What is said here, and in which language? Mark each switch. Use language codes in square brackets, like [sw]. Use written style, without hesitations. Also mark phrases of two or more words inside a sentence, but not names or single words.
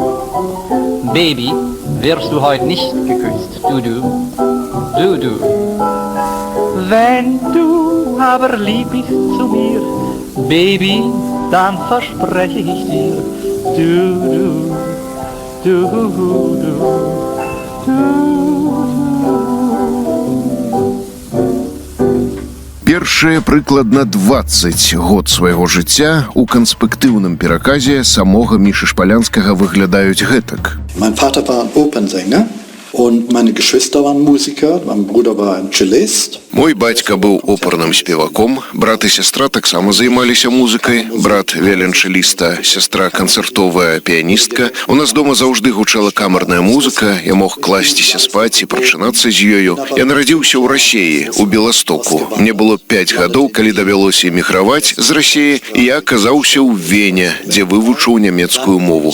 [de] Baby, wirst du heute nicht geküsst, du. Wenn du aber lieb bist zu mir, Baby, dann verspreche ich dir, du. [be] Першыя прыкладна 20 год свайго жыцця у канспектыўным пераказе самога Мішы Шпалянскага выглядаюць гэтак. [de] Mein Vater war ein Opernsänger und meine Geschwister waren Musiker. Mein Bruder war ein Cellist. [be] Мой бацька быў оперным спеваком, брат і сястра таксама займаліся музыкай. Брат віяланчэліста, сястра канцэртовая піяністка. У нас дома заўжды гучала камерная музыка, я мог класціся спаць і прачынацца з ёю. Я нарадзіўся ў Расеі, у Беластоку. Мне было 5 гадоў, калі давялося эміграваць з Расеі, і я аказаўся ў Вене, дзе вывучыў нямецкую мову.